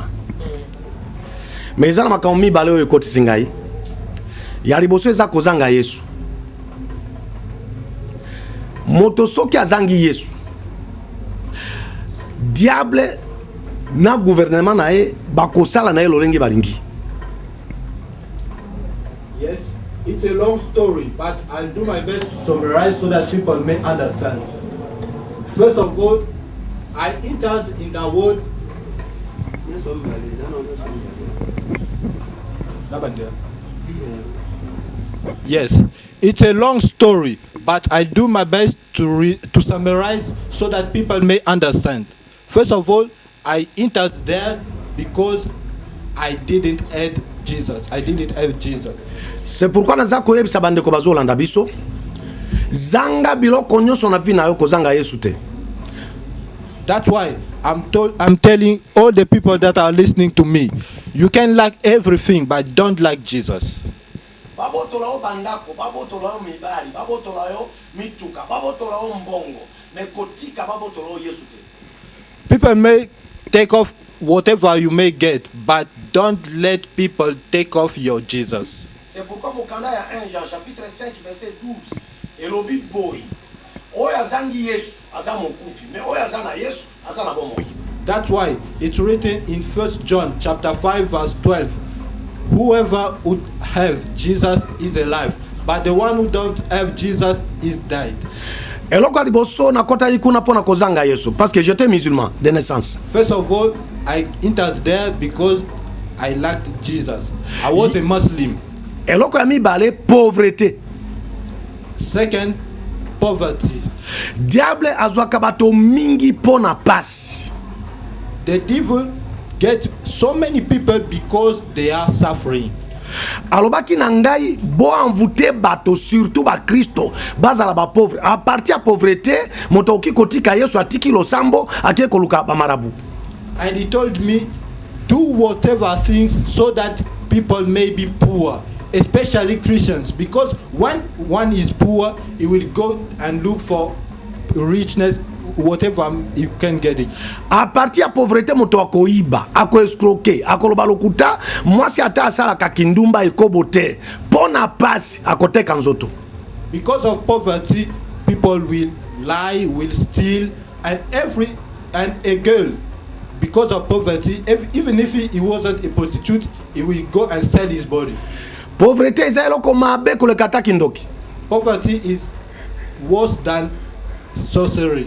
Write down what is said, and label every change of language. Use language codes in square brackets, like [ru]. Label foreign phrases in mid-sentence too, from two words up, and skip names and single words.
[ln] Mais eza na makambo mibale oyo ekotisi ngai. Ya liboso eza kozanga Yesu. Moto soki azangi Yesu. Diable na gouvernement na e bakosala na e lolenge balingi. [en] Yes, it's a long story, but I'll do my best to summarize so that people may understand. First of all, I entered in the world. Yes, it's a long story, but I do my best to summarize so that people may understand. First of all, I entered there because I didn't have Jesus. I didn't have Jesus. [fr] C'est pourquoi [ln] naza koyebisa bandeko bazolanda biso zanga biloko nyonso na vie na yo kozanga Yesu te. [en] That's why I'm telling all the people that are listening to me, you can like everything but don't like Jesus. [ln] Babotola o bandako, babotola o mibali, babotola o mituka, babotola o mbongo, mekotika babotola o Yesu te. [en] People may take off whatever you may get, but don't let people take off your Jesus. [fr] C'est pourquoi [ln] mokanda ya [fr] 1 Jean chapitre 5 verset 12 [ln] elobi boy oyo azangi Yesu aza mokufi mais oyo azana Yesu aza na bomoi. [en] That's why it's written in 1 John chapter 5 verse 12, whoever would have Jesus is alive, but the one who don't have Jesus is died. [ln] eloko liboso nakota ikuna pona kozanga Yesu [fr] parce que j'étais musulman de naissance. [en] First of all, I entered there because I lacked Jesus. I was a Muslim. [ln] eloko ya mibale pauvreté. [en] Second, poverty. [ln] Diable azwaka bato mingi pona pasi. [en] The devil gets so many people because they are suffering. [ln] alobaki na ngai bo envoûter bato surtout ba Kristo bazala ba pauvre [fr] a partir [ln] ya pauvreté moto oki kotika Yesu atiki losambo akie koluka ba marabu. [en] And he told me, do whatever things so that people may be poor, especially Christians, because when one is poor, he will go and look for richness, whatever you can get it. [fr] A partir [ln] ya pauvreté moto akoiba, ako escroquer, akoloba lokuta, mwasi ata asala kakindumba ekobote, pona pasi akoteka nzoto. [en] Because of poverty, people will lie, will steal, and a girl, because of poverty, even if he wasn't a prostitute, he will go and sell his body. [ln] Pauvreté eza eloko mabe kolekata kindoki. [en] Poverty is worse than sorcery.